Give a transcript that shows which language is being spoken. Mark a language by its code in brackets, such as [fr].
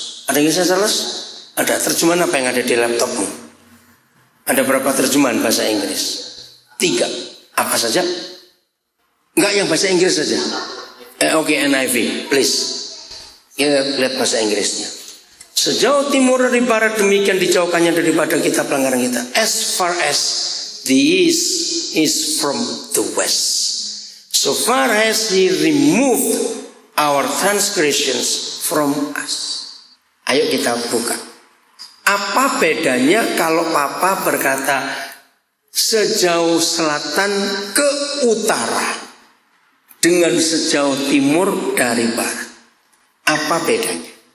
[id] Ada Inggrisnya Charles? Ada. Terjemahan apa yang ada di laptopmu? Ada berapa terjemahan bahasa Inggris? 3. Apa saja? Enggak, yang bahasa Inggris saja. Oke, NIV, please. Kita lihat bahasa Inggrisnya. Sejauh timur dari barat, demikian dijauhkannya daripada kita pelanggaran kita. [en] As far as the east is from the west, so far as He removed our transgressions from us. [id] Ayo kita buka. Apa bedanya kalau Papa berkata sejauh selatan ke utara dengan sejauh timur dari barat? Apa bedanya?